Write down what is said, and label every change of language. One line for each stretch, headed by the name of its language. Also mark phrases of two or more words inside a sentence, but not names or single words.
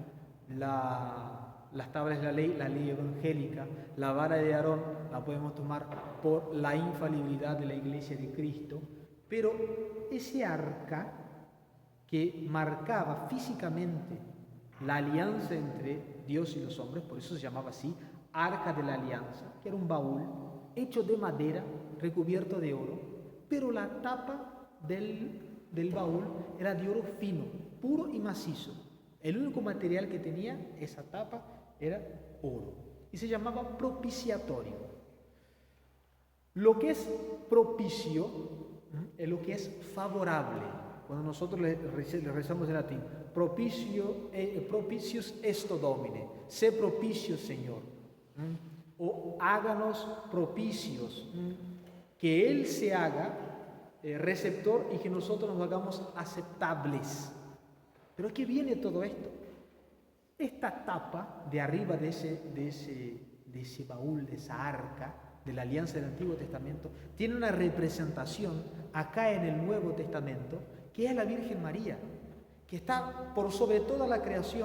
Spanish: las tablas de la ley evangélica, la vara de Aarón la podemos tomar por la infalibilidad de la Iglesia de Cristo, pero ese arca que marcaba físicamente la alianza entre Dios y los hombres, por eso se llamaba así, arca de la alianza, que era un baúl hecho de madera, recubierto de oro, pero la tapa del baúl era de oro fino, puro y macizo. El único material que tenía esa tapa era oro y se llamaba propiciatorio. Lo que es propicio es lo que es favorable. Cuando nosotros le rezamos en latín,
Latin: propicius est Domine,
Spanish: sé propicio, Señor, o háganos propicios, que Él se haga receptor y que nosotros nos hagamos aceptables. ¿Pero a qué viene todo esto? Esta tapa de arriba de ese baúl, de esa arca, de la alianza del Antiguo Testamento, tiene una representación acá en el Nuevo Testamento, que es la Virgen María, que está por sobre toda la creación.